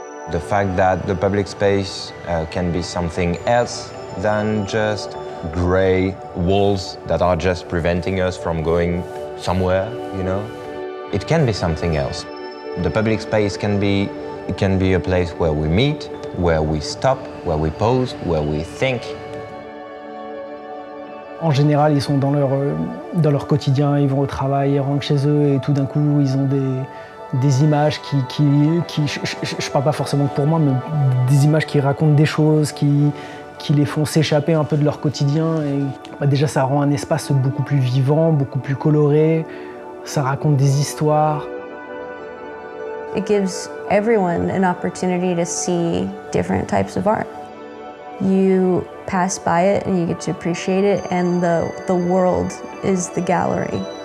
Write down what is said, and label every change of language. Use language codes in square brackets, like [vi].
[en] The fact that the public space can be something else than just grey walls that are just preventing us from going somewhere, you know? It can be something else. The public space can be a place where we meet, where we stop, where we pause, where we think. [fr] En général, ils sont dans leur quotidien, ils vont au travail, ils rentrent chez eux et tout d'un coup, ils ont des images qui je parle pas forcément pour moi, mais des images qui racontent des choses, qui les font s'échapper un peu de leur quotidien. Et déjà, ça rend un espace beaucoup plus vivant, beaucoup plus coloré, ça raconte des histoires. [en] It gives everyone an opportunity to see different types of art. You pass by it and you get to appreciate it, and the world is the gallery.